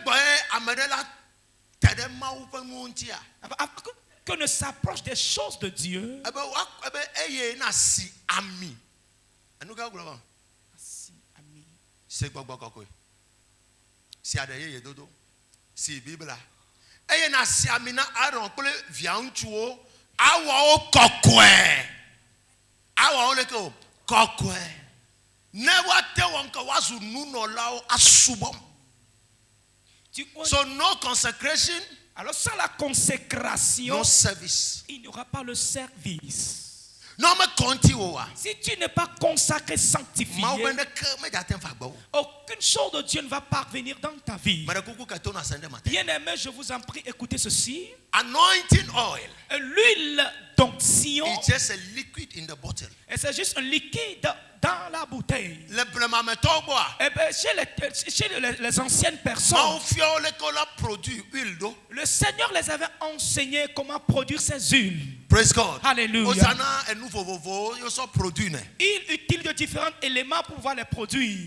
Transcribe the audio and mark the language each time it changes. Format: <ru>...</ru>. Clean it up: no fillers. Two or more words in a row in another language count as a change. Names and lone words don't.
<fr>Que ne s'approche des choses de Dieu.</fr> <ee>Si Bible eye na si amina Aaron kple via ŋutsuwo awawo kɔkɔe awawo le ko kɔkɔe ne wate wɔn ka wazu nunɔlawo asubɔm.</ee> <en>So no consecration,</en> <fr>alors sans la consécration,</fr> <en>no service.</en> <fr>Il n'y aura pas le service. Si tu n'es pas consacré, sanctifié, aucune chose de Dieu ne va parvenir dans ta vie. Bien-aimé, je vous en prie, écoutez ceci.</fr> <en>Anointing oil.</en> <fr>L'huile d'onction.</fr> <en>It's just a liquid in the bottle.</en> <fr>Et c'est juste un liquide dans la bouteille. Le chez les anciennes personnes, le Seigneur les avait enseigné comment produire ces huiles.</fr> <en>Praise God.</en> <fr>Alléluia. Il utilise de différents éléments pour pouvoir les produire.</fr>